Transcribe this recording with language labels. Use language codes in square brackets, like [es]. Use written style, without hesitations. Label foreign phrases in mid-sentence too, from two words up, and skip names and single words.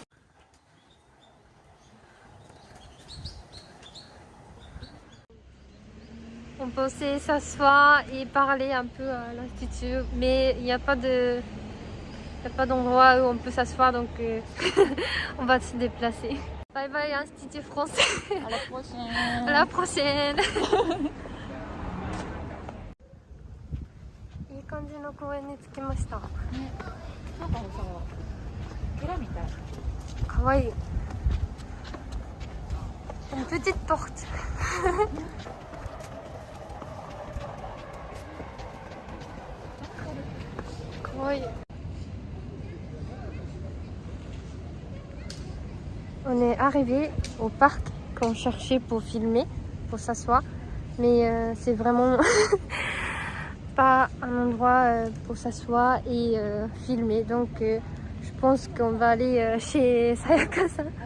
[fr] On peut aussi s'asseoir et parler un peu à l'institut, mais il n'y a pas d'endroit où on peut s'asseoir, donc on va se déplacer. [en] Bye bye [fr] Institut français. À la prochaine. À la prochaine. [ja] いい感じの公園に着きました。ね、なんかさ、寺みたい。 [fr] かわいい。Une petite porte. On est arrivé au parc qu'on cherchait pour filmer, pour s'asseoir, mais c'est vraiment pas un endroit pour s'asseoir et filmer, donc je pense qu'on va aller chez Sayaka-san.